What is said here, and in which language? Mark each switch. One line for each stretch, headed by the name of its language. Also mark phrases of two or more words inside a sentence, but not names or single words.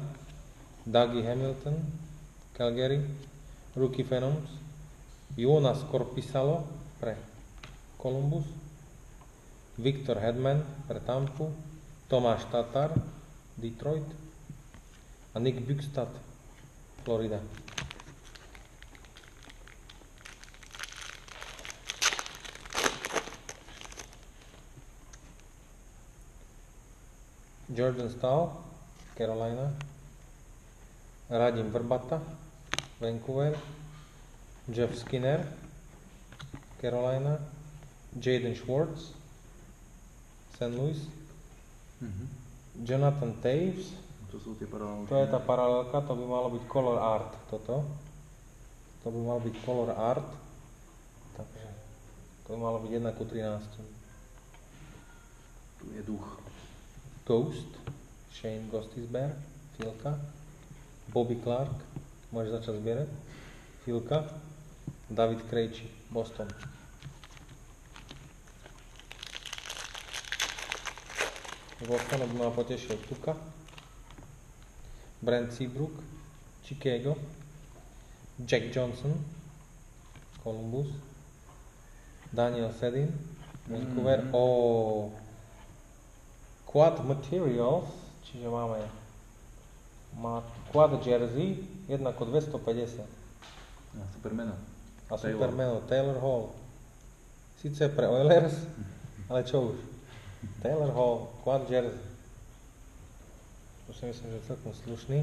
Slovak: Dougie Hamilton, Calgary. Rookie Phenoms. Joonas Korpisalo, pre Columbus. Victor Hedman, pre Tampu. Tomáš Tatar, Detroit. A Nick Bjugstad, Florida. Jordan Staal, Carolina. Radim Vrbata, Vancouver. Jeff Skinner, Carolina. Jaden Schwartz, St. Louis. Jonathan Taves, To sú tie paralelky. To je tá paralelka, to by malo byť color art, toto. To by mal byť color art. Takže to by malo byť 1:13. Tu je duch. Ghost, Shane Gostisbehere, Filka, Bobby Clark, môžeš začať zbierať, Filka, David Krejči, Boston. Z Bostonu by ma potešil Tuka, Brent Seabrook, Chicago, Jack Johnson, Columbus, Daniel Sedin, Vancouver, Quad Materials, čiže má Quad Jersey, 1:250. A Supermeno. A Supermeno, Taylor Hall. Sice pre Oilers, ale čo už. Taylor Hall, Quad Jersey. To si myslím, že je celkom slušný.